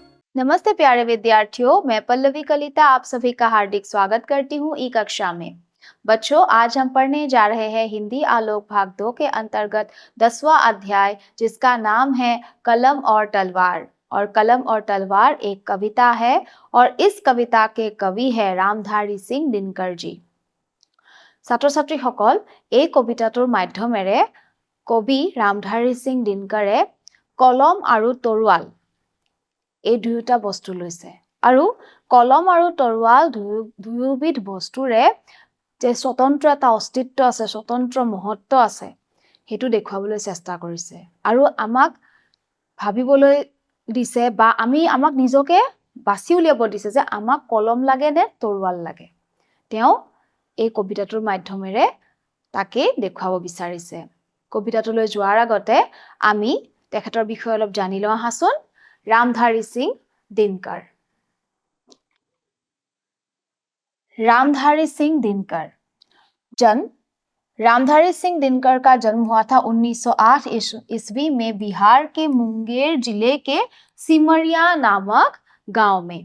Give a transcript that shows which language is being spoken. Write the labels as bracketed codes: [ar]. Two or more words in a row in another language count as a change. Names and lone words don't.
[hi] नमस्ते प्यारे विद्यार्थियों, मैं पल्लवी कलिता आप सभी का हार्दिक स्वागत करती हूँ ई कक्षा में। बच्चों, आज हम पढ़ने जा रहे हैं हिंदी आलोक भाग 2 के अंतर्गत 10वां अध्याय, जिसका नाम है कलम और तलवार। और कलम और तलवार एक कविता है और इस कविता के कवि है रामधारी सिंह दिनकर जी। [as] ছাত্ৰ ছাত্ৰীসকল, এই কবিতাটোৰ মাধ্যমেৰে কবি ৰামধাৰী সিং দিনকাৰে কলম আৰু তৰোৱাল এই দুয়োটা বস্তু লৈছে আৰু কলম আৰু তৰোৱাল দুয়োবিধ বস্তুৰে যে স্বতন্ত্ৰ এটা অস্তিত্ব আছে, স্বতন্ত্ৰ মহত্ব আছে, সেইটো দেখুৱাবলৈ চেষ্টা কৰিছে আৰু আমাক ভাবিবলৈ দিছে বা আমাক নিজকে বাছি উলিয়াব দিছে যে আমাক কলম লাগে নে তৰোৱাল লাগে। তেওঁ এই কবিতাটোৰ মাধ্যমেৰে তাকে দেখুৱাব বিচাৰিছে। কবিতাটোলৈ যোৱাৰ আগতে আমি তেখেতৰ বিষয়ে অলপ জানি লওঁ আহাচোন। [hi] रामधारी सिंह दिनकर। रामधारी सिंह दिनकर जन्म। रामधारी सिंह दिनकर का जन्म हुआ था 1908 ईस्वी में बिहार के मुंगेर जिले के सिमरिया नामक गांव में।